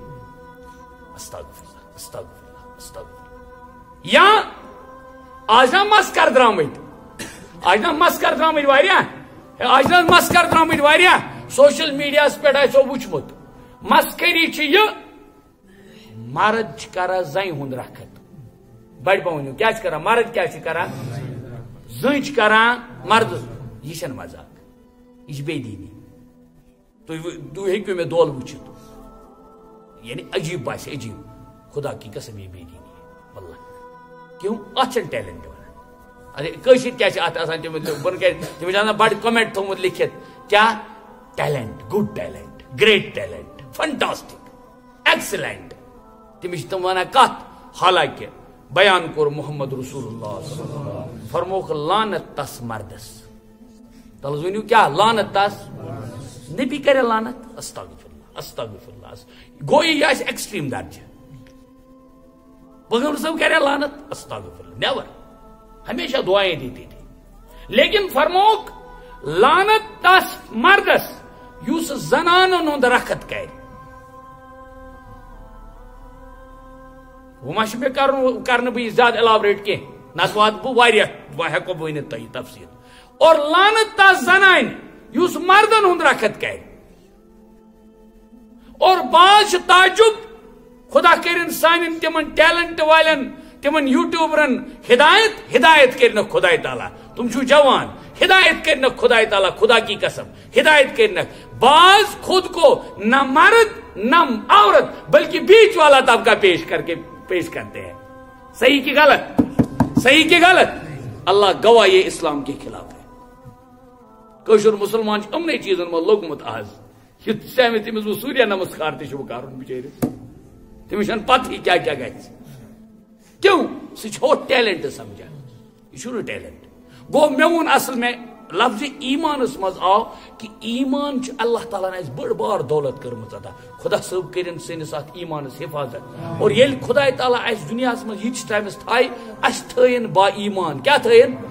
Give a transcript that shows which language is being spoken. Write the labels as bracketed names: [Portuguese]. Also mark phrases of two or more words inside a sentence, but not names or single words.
[Kashmiri] استغفر یا آز چھِ مسکر درٛامٕتۍ واریاہ سوشل میڈیاہس پٮ۪ٹھ آسیو وٕچھمُت مسکری چھِ یہِ مرد چھِ کران زنہِ ہُنٛد رخت بڑِ پٲٹھۍ ؤنِو کیٛاہ چھِ کران مرد کیٛاہ چھِ کران زٔنۍ چھِ کران مردس یہِ چھنہٕ مذاق یہِ چھِ بے دیٖنی تُہۍ ہیٚکِو مےٚ دولہٕ وٕچھِتھ یعنی عجیٖب باسہِ عجیٖب [Urdu] خدا کی قسم [Kashmiri] یہِ بے دیٖنی واللہ کیوں اتھ چھنہٕ ٹیلنٹ ونان ارے کٲشِر کیٛاہ چھِ اتھ آسان تِم چھِ آسان بڑٕ کمنٹ تھوٚمُت لیکھِتھ کیٛاہ ٹیلنٹ [English] good talent great talent fantastic excellent [Kashmiri] تٔمِس چھِ تِم ونان کتھ حالانکہِ بیان کوٚر محمد رسول اللہ فرموکھ لانت تس مردس تل حظ ؤنِو کیٛاہ لانت تس نبی کرے لانت [Arabic] استغفر اللہ [Kashmiri] گوٚو یہِ آسہِ ایکسٹریٖم درجہٕ پیغمبر صٲب کرے لانت [Arabic] استغفر اللہ [Kashmiri] نیور [Urdu] ہمیشہ دعائیں دیتی تھی [Kashmiri] لیکن فرموکھ لانت تس مردس یُس زنانن ہُنٛد رخت کرِ وہ ما چھُ مےٚ کرنہٕ بہٕ یہِ زیادٕ ایلابریٹ کینٛہہ نتہٕ واتہٕ بہٕ واریاہ ہٮ۪کو بہٕ ؤنِتھ تۄہہِ تفصیٖل اور لانت تس زنانہِ یُس مردن ہُنٛد رخت کرِ اور بعض چھُ تعجب خدا کٔرِنۍ سانٮ۪ن تِمن ٹیلنٹ والٮ۪ن تِمن یوٗٹیوٗبرن ہدایت کٔرنکھ خداے تعالیٰ تِم چھُو جوان ہدایت کٔرنکھ خداے تعالیٰ [Urdu] خدا کی قسم [Kashmiri] ہدایت کٔرنکھ [Urdu] بعض خود کو نہ مرد نہ عورت بلکہ بیچ والا طبقہ پیش کرتے ہیں صحیح کی غلط اللہ گواہ یہ اسلام کے خلاف ہے [Kashmiri] کٲشُر مسلمان چھُ یِمنٕے چیٖزن منٛز لوٚگمُت آز تٔمِس بہٕ سوٗریا نمسکار تہِ چھُ بہٕ کرُن بِچٲرِس تٔمِس چھنہٕ پتہٕے کیٛاہ کیٛاہ گژھِ کیوں سُہ چھُ ہُتھ ٹیلنٹ سمجھان یہِ چھُنہٕ ٹیلنٹ گوٚو مےٚ ووٚن [Urdu] اصل میں [Kashmiri] لفظ ایمانس منٛز آو کہِ ایمان چھُ اللہ تعالیٰ ہن اسہِ بٔڑ بار دولت کٔرمٕژ عطا خدا صٲب کٔرِنۍ سٲنِس اتھ ایمانس حفاظت اور ییٚلہِ خداے تعالیٰ اسہِ دُنیاہس منٛز ییٖتِس ٹایمس تھایہِ اسہِ تھٲیِن با ایمان کیٛاہ تھٲیِن